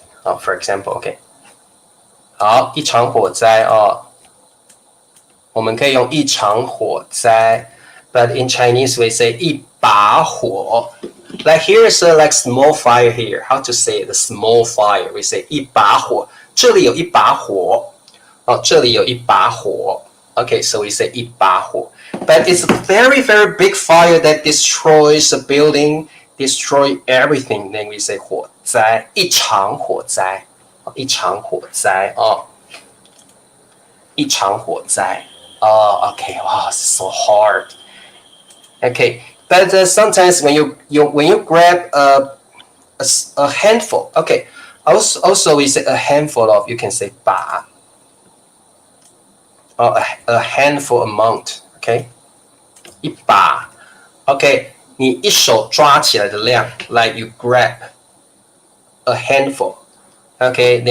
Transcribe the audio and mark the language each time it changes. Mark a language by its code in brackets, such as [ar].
[zh] 啊 ，for example，OK， 好，一场火灾哦，我们可以用一场火灾 ， [en] but in Chinese we say [zh] 一把火。 [en] Like here is a like small fire here. How to say the small fire? We say [zh] 一把火，这里有一把火。哦，这里有一把火。 [en] Okay, so we say 一把火。 But it's a very, very big fire that destroys a building, destroy everything. Then we say [zh] 火灾，一场火灾，一场火灾哦，一场火灾。 [en] Oh, okay, wow, it's so hard. Okay, but sometimes when you grab a handful, okay, also we say a handful of, you can say 把。 a handful amount, okay? 一把 ，OK， [zh] 你一手抓起来的量 [en] ，like you grab a handful, okay?